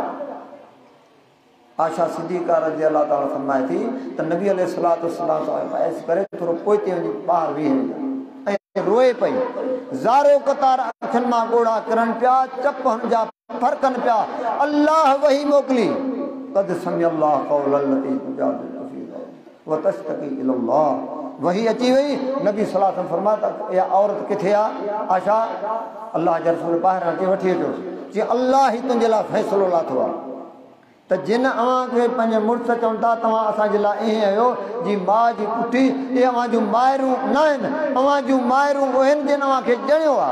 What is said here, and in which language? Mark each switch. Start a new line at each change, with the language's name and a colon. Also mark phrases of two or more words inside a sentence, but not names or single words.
Sindhi: आशा सिद्दीक़ा
Arabic: رضي الله تعالى
Sindhi: फरमाए थी त नबी
Arabic: عليه الصلاة والسلام
Sindhi: सां बहस करे थोरो पोइते वञी ॿाहिरि बीहे ऐं रोए पई, ज़ारो क़तार अखियुनि मां ॻोढ़ा किरनि पिया, चप हुन जा फरकनि पिया। अल्लाह वही मोकिली,
Arabic: قد سمع الله قول التي تجادلك في زوجها وتشتكي إلى الله.
Sindhi: वही अची वई, नबी
Arabic: صلى الله عليه وسلم
Sindhi: फरमाया त इहा औरत किथे आहे? आशा अल्लाह जा रसूल ॿाहिरां अची वठी अचो, जीअं अल्लाह ई तुंहिंजे लाइ फ़ैसिलो लाथो आहे त जिन अव्हां खे पंहिंजे मुड़ुस चवनि था तव्हां असांजे लाइ ईअं आहियो जी माउ जी पुठी, इहे अव्हां जूं माइरूं न आहिनि, अव्हां जूं माइरूं उहे आहिनि जिन अव्हां खे ॼणियो आहे।